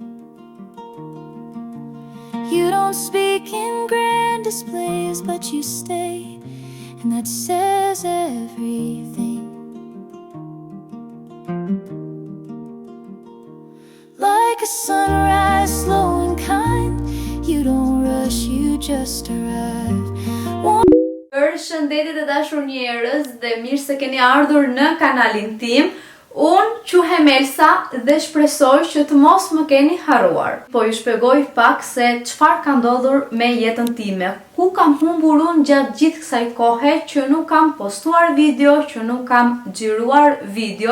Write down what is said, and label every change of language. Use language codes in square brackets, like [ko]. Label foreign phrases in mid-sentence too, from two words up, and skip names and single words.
[en] You don't speak in grand displays, but you stay, and that says everything. Like a sunrise, slow and kind, you don't rush, you just arrive. [sq] Përshëndetje të dashur njerëz dhe mirë se keni ardhur në kanalin tim. Unë quhem Elsa dhe shpresoj që të mos më keni harruar. Po ju shpjegoj pak se çfarë ka ndodhur me jetën time. Ku kam humbur unë gjatë gjithë kësaj kohe që nuk kam postuar video, që nuk kam xhiruar video.